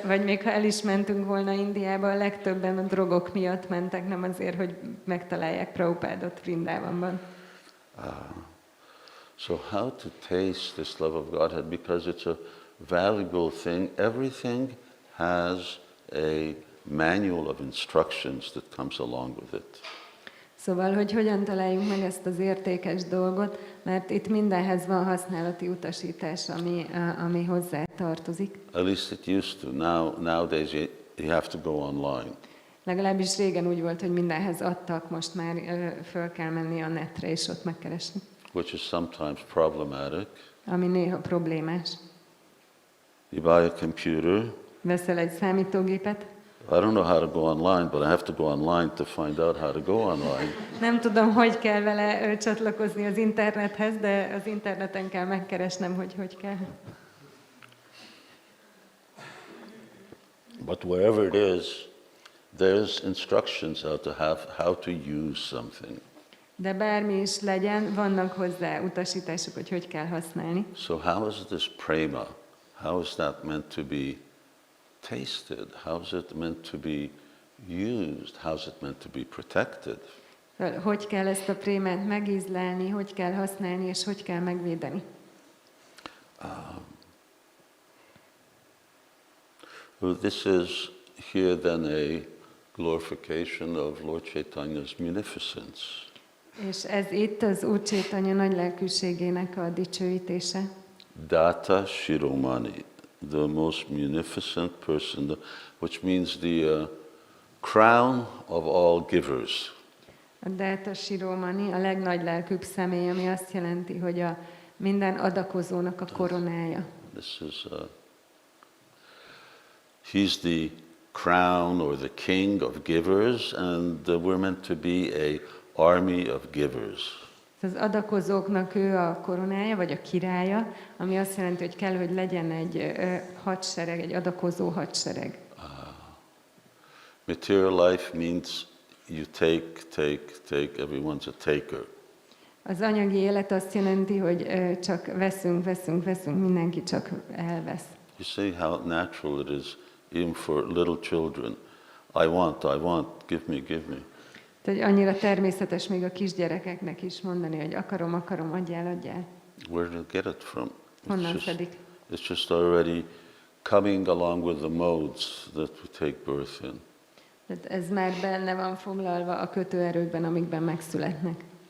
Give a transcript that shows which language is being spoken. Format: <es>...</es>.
<hu>Vagy még ha el is mentünk volna Indiába, a legtöbben a drogok miatt mentek, nem azért, hogy megtalálják Prabhupádot Vrindavanban.</hu> <en>So how to taste this love of Godhead? Because it's a valuable thing. Everything has a manual of instructions that comes along with it.</en> <hu>Szóval, hogy hogyan találjuk meg ezt az értékes dolgot, mert itt mindenhez van használati utasítás, ami hozzá tartozik.</hu> <en>At least it used to. Nowadays you have to go online.</en> <hu>Legalábbis régen úgy volt, hogy mindenhez adtak, most már föl kell menni a netre és ott megkeresni.</hu> <en>Which is sometimes problematic.</en> <hu>Ami néha problémás.</hu> <en>You buy a computer.</en> <hu>Veszel egy számítógépet.</hu> <en>I don't know how to go online, but I have to go online to find out how to go online.</en> <hu>Nem tudom, hogy kell vele csatlakozni az internethez, de az interneten kell megkeresnem, hogy kell.</hu> <en>But wherever it is, there's instructions how to use something.</en> <hu>De bármi is legyen, vannak hozzá utasítások, hogy kell használni.</hu> <en>So how is this prema? How is that meant to be tasted? How is it meant to be used? How is it meant to be protected?</en> <hu>Hogy kell ezt a prémát megízlelni, hogy kell használni, és hogy kell megvédeni?</hu> <en>Well, this is here then a glorification of Lord Chaitanya's munificence.</en> <hu>És ez itt az Úr Chaitanya nagy lelkűségének a dicsőítése.</hu> <en>Data Shiromani, the most munificent person, which means the crown of all givers.</en> <hu>A Data Shiromani, a legnagy lelkűbb személy, ami azt jelenti, hogy a minden adakozónak a koronája.</hu> <en>This is he's the crown or the king of givers, and we're meant to be a army of givers.</en> <hu>Az adakozóknak ő a koronája, vagy a királya, ami azt jelenti, hogy kell, hogy legyen egy hadsereg, egy adakozó hadsereg.</hu> <en>Material life means you take, everyone's a taker.</en> <hu>Az anyagi élet azt jelenti, hogy csak veszünk, mindenki csak elvesz.</hu> <en>You see how natural it is, even for little children. I want, give me.</en> <hu>Tehát annyira természetes még a kisgyerekeknek is mondani, hogy akarom, adjál.</hu> <en>Where do you get it from?</en> <hu>Honnan szedik?</hu> <en>It's just already coming along with the modes that we take birth in.</en> <hu>Tehát ez már benne van foglalva a kötőerőkben, amikben megszületnek.</hu>